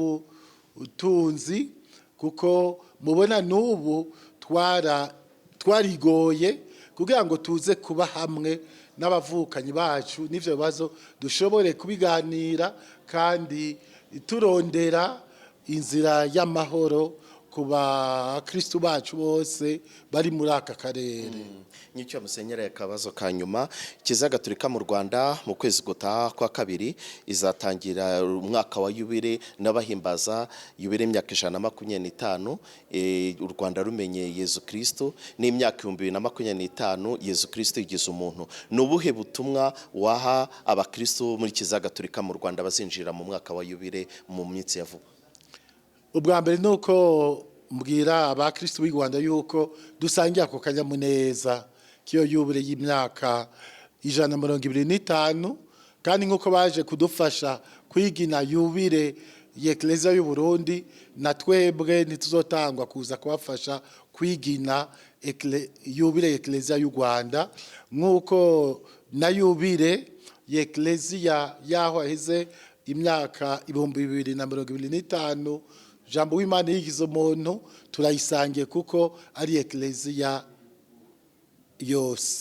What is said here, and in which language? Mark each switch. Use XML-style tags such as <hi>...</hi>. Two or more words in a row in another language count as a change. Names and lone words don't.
<rn>z'ubutunzi, kuko mubona n'ubu twarigoye kugira ngo tuze kuba hamwe n'abavukanyi bacu, n'ivyo bibazo dushobore kubiganira kandi turondera inzira y'amahoro ku bakristo bacu bose bari muri aka karere.</rn> <rw>Nyicyo Musenyeri, akabazo ka nyuma, Kiliziya Gatolika mu Rwanda mu kwezi gutaha kwa kabiri izatangira umwaka wa yubire n'abahimbaza yubire imyaka 125, u Rwanda rumenye Yezu Kristo, n'imyaka 2025 Yezu Kristo yigize umuntu. Nubuhe butumwa waha abakristo muri Kiliziya Gatolika mu Rwanda bazinjira mu mwaka wa yubire mu minsi ya vuba?</rw> <rn>Ubwa mbere nuko mbwira abakristo b'i Rwanda yuko dusangiye ako kanyamuneza kiyo yubire y'imyaka 125, kandi nkuko baje kudufasha kwigina yubire y'Ekleziya y'u Burundi, na twebwe ntituzotangwa kuza kubafasha kwigina yubire y'Ekleziya y'u Rwanda, nkuko na yubire y'Ekleziya yaho aheze imyaka 2025 Jambo w'Imana yigize umuntu turayisangiye kuko ari Ekleziya yose.</rn>